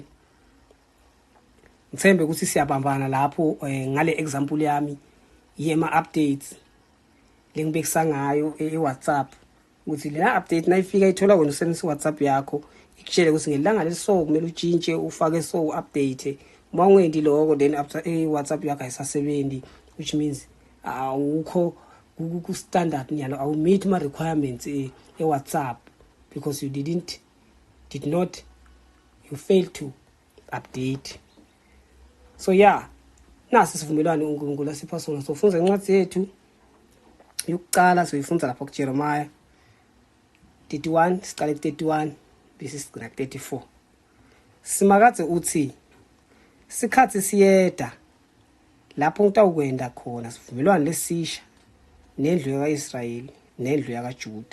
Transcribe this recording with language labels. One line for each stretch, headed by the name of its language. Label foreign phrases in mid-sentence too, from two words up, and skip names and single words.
Swati: Ngithembe ukuthi siyabambana lapho ngale example yami yema updates lengibekisa ngayo eWhatsApp ukuthi lena update nayifika ithola wena usebenzisa WhatsApp yakho ikutshela ukuthi ngelanga leso kumele utshintshe ufake so update. Uma ungendi lokho
English: then after
Swati: WhatsApp yakho ayisasebenzi,
English: which means
Swati: awukho ku standard nyalo awu meet ma requirements eWhatsApp
English: because you failed to update. So yeah,
Swati: nasi sivumelwano uNkulunkulu asipha sona. So funza incwadi yethu yokuqala soyifunza lapha kuJeremiah 31 siqale ku31 bese sigcina ku34. Simakadze uthi sikhathi siyeda lapho ngitawukwenda khona sivumelwano lesisha nendlu kaIsrayeli nendlu kaJuda.